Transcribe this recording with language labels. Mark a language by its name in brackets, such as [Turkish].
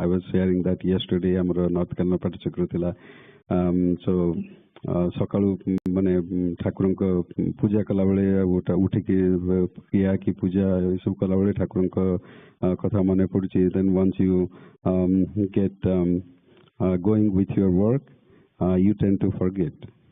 [English] I was sharing that yesterday [Odia] ଆମର North Carolina ପାଠଚକ୍ର ଥିଲା. So ସକାଳୁ ମାନେ ଠାକୁରଙ୍କ ପୂଜା କଲା ବେଳେ ଉଠିକି କ୍ରିୟା କି ପୂଜା ଏସବୁ କଲା ବେଳେ ଠାକୁରଙ୍କ କଥା ମନେ ପଡୁଛି. [English] Then once you get going with your work, you tend to forget.